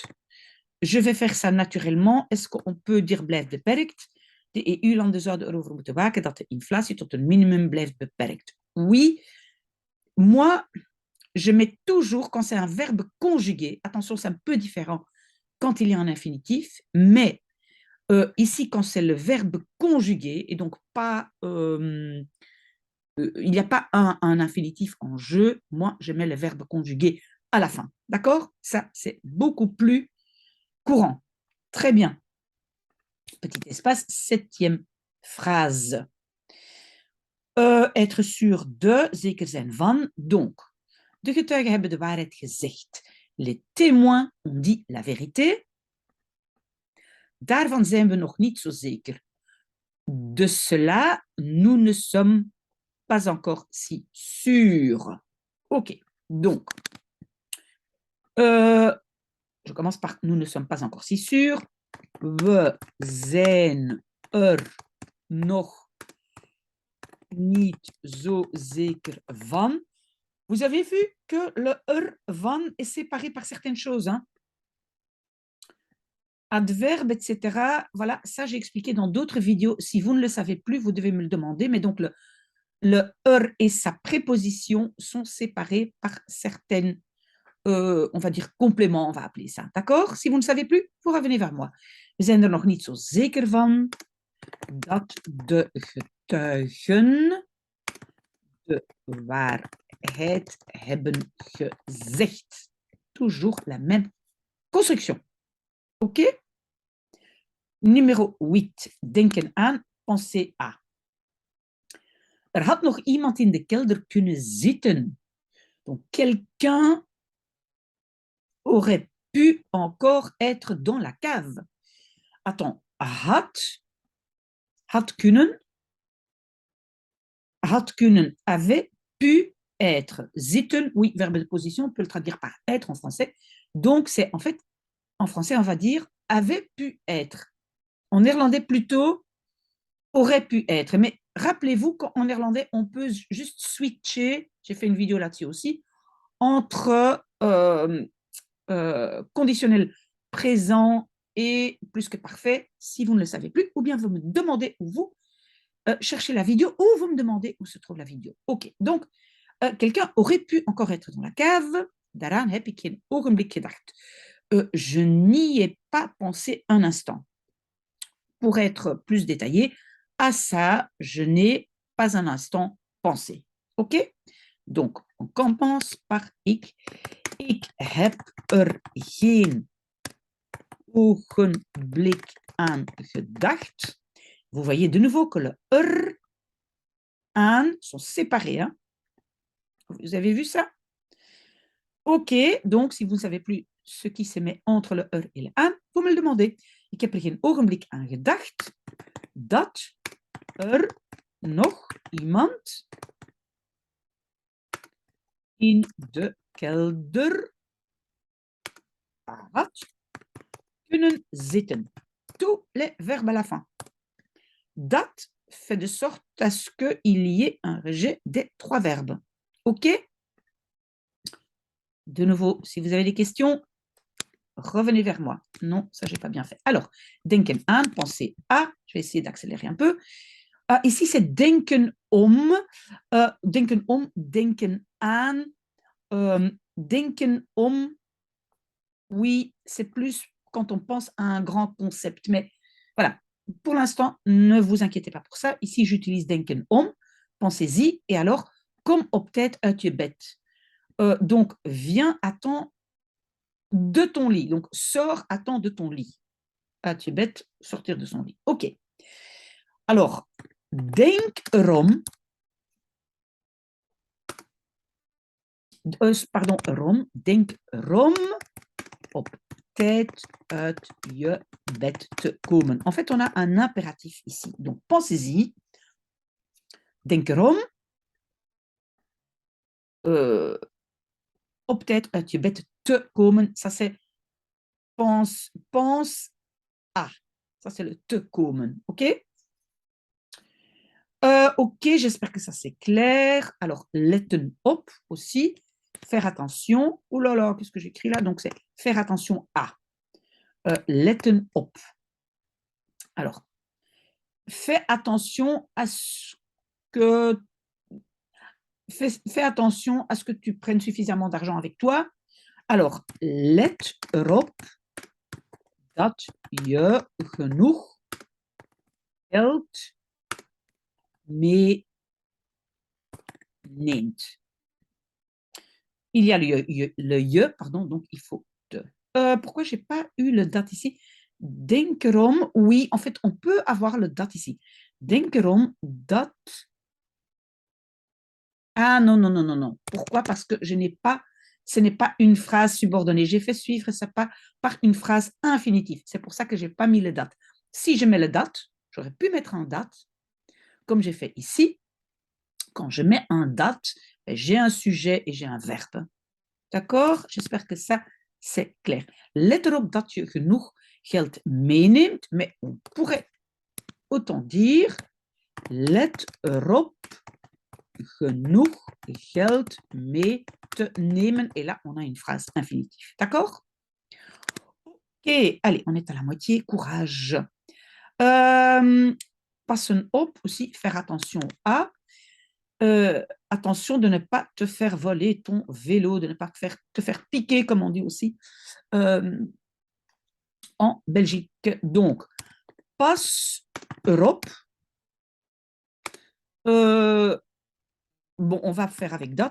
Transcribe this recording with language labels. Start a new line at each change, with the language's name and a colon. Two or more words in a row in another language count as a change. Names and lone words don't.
French: Je vais faire ça naturellement. Est-ce qu'on peut dire
Dutch: blijft beperkt? De EU-landen zouden erover moeten waken dat de inflatie tot een minimum blijft beperkt.
French: Oui, moi, je mets toujours, quand c'est un verbe conjugué, attention, c'est un peu différent quand il y a un infinitif, mais ici, quand c'est le verbe conjugué, et donc pas, il n'y a pas un infinitif en jeu, moi, je mets le verbe conjugué à la fin. D'accord? Ça, c'est beaucoup plus courant. Très bien. Petit espace, 7e phrase. Être sûr de,
Dutch: zeker zijn van,
French: donc.
Dutch: De getuigen hebben de waarheid gezegd.
French: Les témoins ont dit la vérité.
Dutch: Daarvan zijn we nog niet zo zeker.
French: De cela, nous ne sommes pas encore si sûrs. OK, donc, je commence par nous ne sommes pas encore si sûrs.
Dutch: We zijn nog niet zo zeker van.
French: Vous avez vu que le van est séparé par certaines choses, hein? Adverbe, etc. Voilà, ça j'ai expliqué dans d'autres vidéos. Si vous ne le savez plus, vous devez me le demander. Mais donc, le et sa préposition sont séparés par certaines, on va dire, compléments, on va appeler ça. D'accord? Si vous ne savez plus, vous revenez vers moi.
Dutch: We zijn er nog niet zo zeker van dat de getuigen de waarheid hebben gezegd.
French: Toujours la même construction. OK? Numéro 8.
Dutch: Denken aan,
French: penser à.
Dutch: Er had nog iemand in de kelder kunnen zitten.
French: Donc, quelqu'un aurait pu encore être dans la cave. Attends,
Dutch: had kunnen,
French: avait pu être. Zitten, oui, verbe de position, on peut le traduire par être en français. Donc, c'est en fait, en français, on va dire avait pu être. En néerlandais, plutôt, aurait pu être. Mais rappelez-vous qu'en néerlandais, on peut juste switcher, j'ai fait une vidéo là-dessus aussi, entre conditionnel présent et plus que parfait, si vous ne le savez plus, ou bien vous me demandez où vous cherchez la vidéo, ou vous me demandez où se trouve la vidéo. OK, donc, quelqu'un aurait pu encore être dans la cave.
Dutch: Daaraan heb ik geen ogenblik gedacht.
French: Je n'y ai pas pensé un instant. Pour être plus détaillé, à ça, je n'ai pas un instant pensé. OK? Donc, on commence par ik.
Dutch: Ik heb er geen ogenblik aan gedacht.
French: Vous voyez de nouveau que le aan sont séparés. Hein? Vous avez vu ça? OK, donc si vous ne savez plus ce qui se met entre le et le aan, vous me le demandez.
Dutch: Ik heb er geen ogenblik aan gedacht dat er nog iemand in de kelder had kunnen zitten.
French: Tous les verbes à la fin. Dat fait de sorte à ce qu'il y ait un rejet des 3 verbes. OK? De nouveau, si vous avez des questions, revenez vers moi. Non, ça, je n'ai pas bien fait. Alors,
Dutch: denken aan,
French: penser à. Je vais essayer d'accélérer un peu. Ici, c'est
Dutch: denken om. Denken aan. Denken om.
French: Oui, c'est plus quand on pense à un grand concept. Mais voilà, pour l'instant, ne vous inquiétez pas pour ça. Ici, j'utilise
Dutch: denken om.
French: Pensez-y. Et alors,
Dutch: kom op tijd uit je bed.
French: Donc, viens à temps de ton lit. Donc, sors à temps de ton lit.
Dutch: Uit je bed,
French: sortir de son lit. OK. Alors,
Dutch: denk erom.
French: Pardon, erom.
Dutch: Denk erom op tijd uit je bed te komen.
French: En fait, on a un impératif ici. Donc, pensez-y.
Dutch: Denk erom. Op tijd uit je bed te komen.
French: Ça, c'est pense à. Ça, c'est le
Dutch: te komen.
French: OK? OK, j'espère que ça c'est clair. Alors,
Dutch: letten op
French: aussi, faire attention. Oh là là, qu'est-ce que j'écris là? Donc, c'est faire attention à.
Dutch: Letten op.
French: Alors, fais attention à ce que. Fais attention à ce que tu prennes suffisamment d'argent avec toi. Alors,
Dutch: let erop dat je genoeg geld meeneemt.
French: Il y a le je, pardon, donc il faut te. Pourquoi je n'ai pas eu le dat ici?
Dutch: Denk erom,
French: oui, en fait, on peut avoir le dat ici.
Dutch: Denk erom dat.
French: Ah non, non, non, non, non. Pourquoi? Parce que ce n'est pas une phrase subordonnée. J'ai fait suivre ça par une phrase infinitive. C'est pour ça que je n'ai pas mis le dat. Si je mets le dat, j'aurais pu mettre un dat, comme j'ai fait ici. Quand je mets un dat, j'ai un sujet et j'ai un verbe. D'accord? J'espère que ça, c'est clair.
Dutch: Let erop dat je genoeg geld meeneemt,
French: mais on pourrait autant dire
Dutch: let erop genoeg geld mee te nemen.
French: Et là, on a une phrase infinitive. D'accord? Ok, allez, on est à la moitié. Courage.
Dutch: Passen op
French: aussi, faire attention à. Attention de ne pas te faire voler ton vélo, de ne pas te faire piquer, comme on dit aussi en Belgique. Donc, pas Europe. Bon, on va faire avec dat.